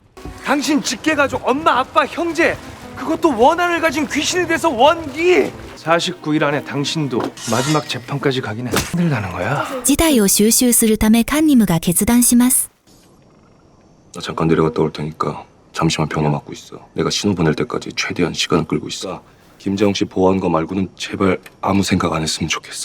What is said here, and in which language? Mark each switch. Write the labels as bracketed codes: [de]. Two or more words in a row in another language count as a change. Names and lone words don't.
[ko] 당신 직계가족 엄마 아빠 형제 그것도 원한을 가진 귀신이 돼서 원기. 49일 안에 당신도 마지막 재판까지 가기는 힘들다는 거야. [ja] 事態を収集するためカンニムが決断します。 [ko] 나 잠깐 내려갔다 올 테니까 잠시만 병원 맡고 있어. 내가 신호 보낼 때까지 최대한 시간을 끌고 있어. 김자영 씨 보호하는 거 말고는 제발 아무 생각 안 했으면 좋겠어.